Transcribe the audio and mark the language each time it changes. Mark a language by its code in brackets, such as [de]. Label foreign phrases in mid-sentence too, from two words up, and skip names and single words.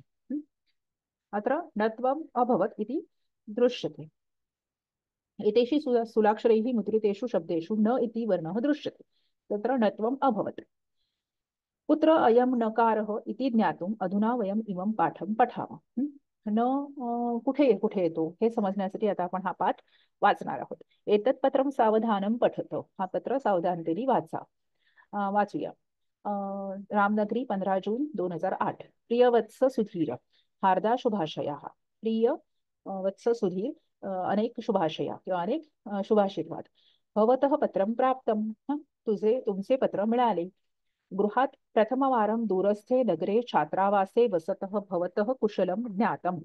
[sa] अत्र नत्वम् अभवत् इति दृश्यते। एतेषु स्थूलाक्षरैः मुद्रितेषु शब्देषु न इति वर्णः दृश्यते तत्र नत्वम् अभवत्। कुत्र अयं नकारः इति ज्ञातुम् अधुना वयम् इमं पाठं पठामः। [mr] न कुठे कुठे येतो हे समजण्यासाठी आता आपण हा पाठ वाचणार आहोत। [sa] एतत् पत्रं सावधानं पठत [mr] हा पत्र सावधानतेने वाचा। वाचूया। रामनगरी 15 जून 2008। [sa] प्रियवत्स सुधीर हार्दा शुभाशयाः। [mr] प्रिय वत्स सुधीर अनेक शुभाशया किंवा अनेक शुभाशीर्वाद। [sa] भवतः पत्रं प्राप्तं [mr] तुमचे पत्र मिळाले। [sa] गृहात् प्रथमवारं दूरस्थे नगरे छात्रावासे वसतः भवतः कुशलं ज्ञातम्।